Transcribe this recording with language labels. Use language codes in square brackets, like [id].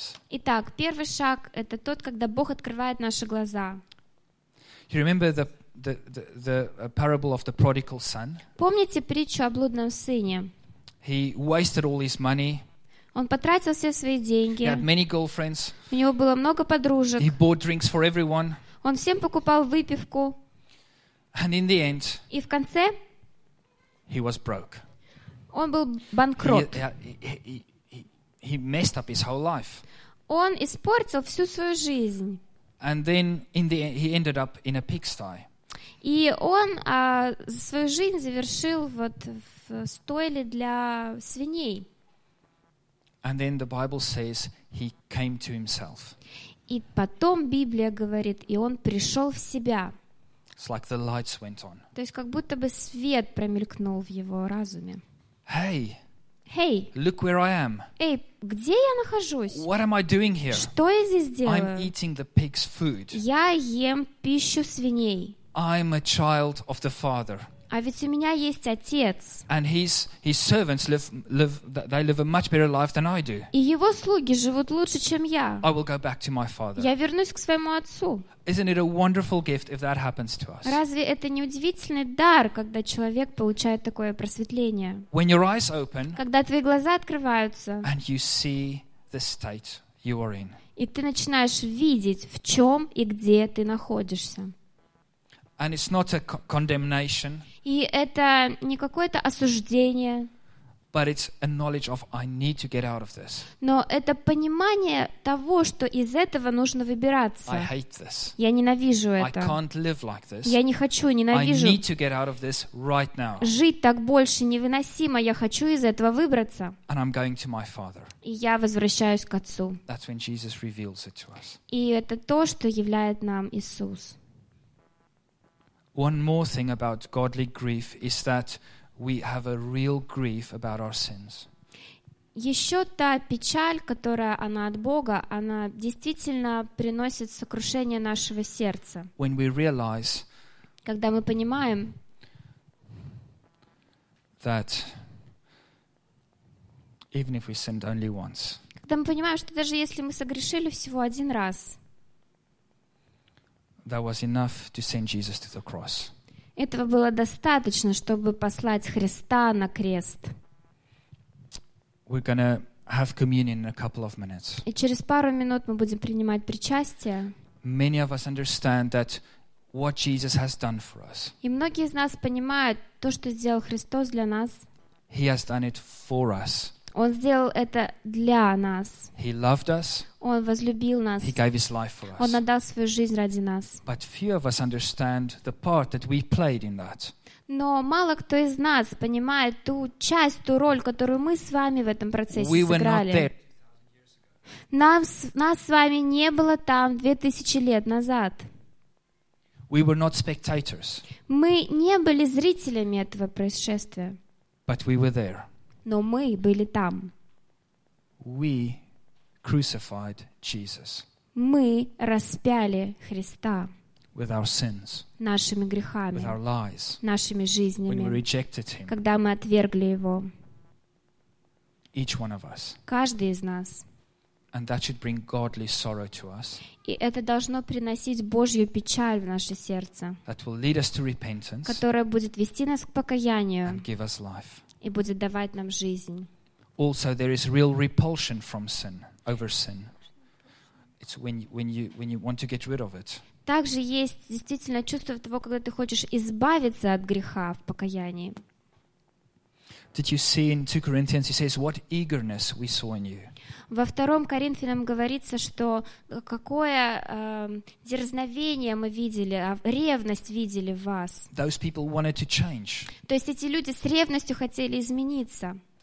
[ru] Итак, первый шаг — это тот, когда Бог открывает наши глаза. [en] You remember the parable of the prodigal son? [ru] Помните притчу о блудном сыне? [en] He wasted all his money. [ru] Он потратил все свои деньги. [en] He had many girlfriends. [ru] У него было много подружек. [en] He bought drinks for everyone. [ru] Он всем покупал выпивку. [en] And in the end, [ru] и в конце [en] he was broke. [ru] Он был банкрот. [en] He messed up his whole life. [ru] Он испортил всю свою жизнь. [en] And then in the end, he ended up in a pigsty. [ru] И он свою жизнь завершил вот в стойле для свиней. [en] And then the Bible says he came to himself. [ru] И потом Библия говорит, и он пришел в себя. [en] It's like the lights went on. [ru] То есть как будто бы свет промелькнул в его разуме. [en] Hey. Hey. Look where I am. [ru] Эй, где я нахожусь? [en] What am I doing here? [ru] Что я здесь делаю? [en] I'm eating the pig's food. [ru] Я ем пищу свиней. [en] I'm a child of the Father. [ru] А ведь у меня есть отец. [en] And his servants they live a much better life than I do. [ru] И его слуги живут лучше, чем я. [en] I will go back to my father. [ru] Я вернусь к своему отцу. [en] Isn't it a wonderful gift if that happens to us? [ru] Разве это не удивительный дар, когда человек получает такое просветление? [en] When your eyes open. [ru] Когда твои глаза открываются. [en] And you see the state you are in. [ru] И ты начинаешь видеть, в чем и где ты находишься. [en] And it's not a condemnation. [ru] И это не какое-то осуждение. [en] But it's a knowledge of I need to get out of this. [ru] Но это понимание того, что из этого нужно выбираться. [en] I hate this. [ru] Я ненавижу [en] I [ru] это. [en] I can't live like this. [ru] Я не хочу, ненавижу. [en] I need to get out of this right now. [ru] Жить так больше невыносимо. Я хочу из этого выбраться. [en] And I'm going to my father. [ru] И я возвращаюсь к отцу. [en] That's when Jesus reveals it to us. [ru] И это то, что являет нам Иисус. [en] One more thing about godly grief is that we have a real grief about our sins. [ru] Еще та печаль, которая она от Бога, она действительно приносит сокрушение нашего сердца. [en] When we realize, [ru] когда мы понимаем, [en] that even if we sinned only once, [ru] что мы понимаем, что даже если мы согрешили всего один раз, [en] that was enough to send Jesus to the cross. [ru] Этого было достаточно, чтобы послать Христа на крест. [en] We're gonna have communion in a couple of minutes. [ru] И через пару минут мы будем принимать причастие. [en] Many of us understand that what Jesus has done for us. [ru] И многие из нас понимают то, что сделал Христос для нас. [en] He has done it for us. [ru] Он сделал это для нас. [en] He loved us. [ru] Он возлюбил нас. [en] He gave his life for us. [ru] Он отдал свою жизнь ради нас. [en] But few of us understand the part that we played in that. [ru] Но мало кто из нас понимает ту часть, ту роль, которую мы с вами в этом процессе [en] we [ru] сыграли. [en] Were not there. [ru] Нас с вами не было там 2000 лет назад. [en] We were not spectators. [ru] Мы не были зрителями этого происшествия. [en] But we were there. [ru] Но мы были там. [en] We crucified Jesus. [ru] Мы распяли Христа. [en] With our sins. [ru] Нашими грехами. [en] With our lies. [ru] Нашими жизнями. [en] When we rejected him. [ru] Когда мы отвергли его. [en] Each one of us. [ru] Каждый из нас. [en] And that should bring godly sorrow to us. [ru] И это должно приносить Божью печаль в наше сердце. [en] That will lead us to repentance. [ru] Которая будет вести нас к покаянию. [en] And give us life. [ru] И будет давать нам жизнь. [en] Also, there is real repulsion from sin, over sin. It's when you want to get rid of it. [ru] Также есть действительно чувство того, когда ты хочешь избавиться от греха в покаянии. [en] Did you see in 2 Corinthians, he says, what eagerness we saw in you. [ru] Во 2 Коринфянам говорится, что какое дерзновение мы видели, ревность видели в вас. [en] Those people wanted to change. [ru] То есть эти люди с ревностью хотели измениться.